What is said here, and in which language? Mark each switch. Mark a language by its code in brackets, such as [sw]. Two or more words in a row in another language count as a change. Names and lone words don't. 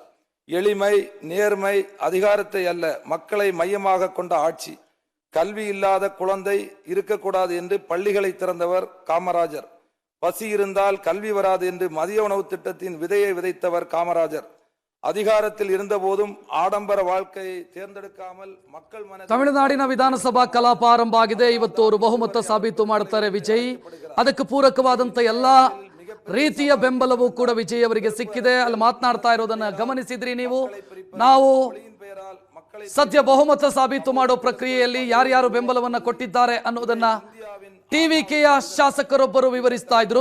[ta] எளிமை, நேர்மை, அதிகாரத்தை அல்ல, மக்களை மையமாக கொண்ட ஆட்சி. கல்வி இல்லாத குழந்தை இருக்கக்கூடாது என்று பள்ளிகளை திறந்தவர் காமராஜர். பசி இருந்தால் கல்வி வராது என்று மதிய உணவு திட்டத்தின் விதையை விதைத்தவர் காமராஜர். அதிகாரத்தில் இருந்த போதும் ಆಡಂಬರ வாழ்க்கையை தேர்ந்தெடுக்காமல் மக்கள் [kn] ತಮಿಳುನಾಡಿನ ವಿಧಾನಸಭಾ ಕಲಾಪ ಆರಂಭ ಆಗಿದೆ. ಇವತ್ತು ಅವರು ಬಹುಮತ ಸಾಬೀತು ಮಾಡುತ್ತಾರೆ ವಿಜಯ್. ಅದಕ್ಕೆ ಪೂರಕವಾದಂತ ಎಲ್ಲಾ ರೀತಿಯ ಬೆಂಬಲವೂ ಕೂಡ ವಿಜಯ್ ಅವರಿಗೆ ಸಿಕ್ಕಿದೆ. ಅಲ್ಲಿ ಮಾತನಾಡ್ತಾ ಇರೋದನ್ನ ಗಮನಿಸಿದ್ರಿ ನೀವು. ನಾವು ಸದ್ಯ ಬಹುಮತ ಸಾಬೀತು ಮಾಡೋ ಪ್ರಕ್ರಿಯೆಯಲ್ಲಿ ಯಾರ್ಯಾರು ಬೆಂಬಲವನ್ನ ಕೊಟ್ಟಿದ್ದಾರೆ ಅನ್ನೋದನ್ನ ಟಿವಿಕೆಯ ಶಾಸಕರೊಬ್ಬರು ವಿವರಿಸ್ತಾ ಇದ್ರು.